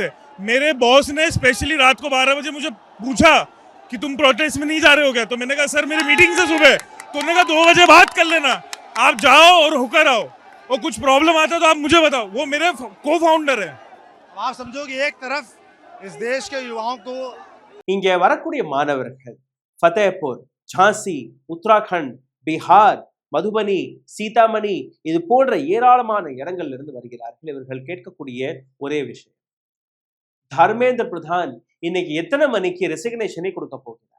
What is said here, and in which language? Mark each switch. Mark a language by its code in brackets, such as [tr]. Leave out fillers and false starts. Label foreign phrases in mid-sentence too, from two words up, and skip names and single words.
[hi] मेरे बॉस ने स्पेशली रात को 12 बजे मुझे पूछा कि तुम प्रोटेस्ट में नहीं जा रहे हो क्या? तो मैंने कहा सर मेरी मीटिंग से सुबह। तो उन्होंने कहा 2 बजे बात कर लेना, आप जाओ और होकर आओ, और कुछ प्रॉब्लम आता तो आप मुझे बताओ। वो मेरे को फाउंडर है। आप समझो कि एक तरफ इस देश के युवाओं को [ta] இங்கே வரக்கூடிய மாணவர்கள் ஃபதேபூர், ஜான்சி, உத்தராகண்ட், பீகார், மதுபனி, சீதாமணி இது போன்ற ஏராளமான இடங்கள்ல இருந்து வருகிறார்கள். இவர்கள் கேட்கக்கூடிய ஒரே விஷயம், தர்மேந்திர பிரதான் இன்னைக்கு எத்தனை மணிக்கு ரெசிக்னேஷனை கொடுக்க போகிறார்?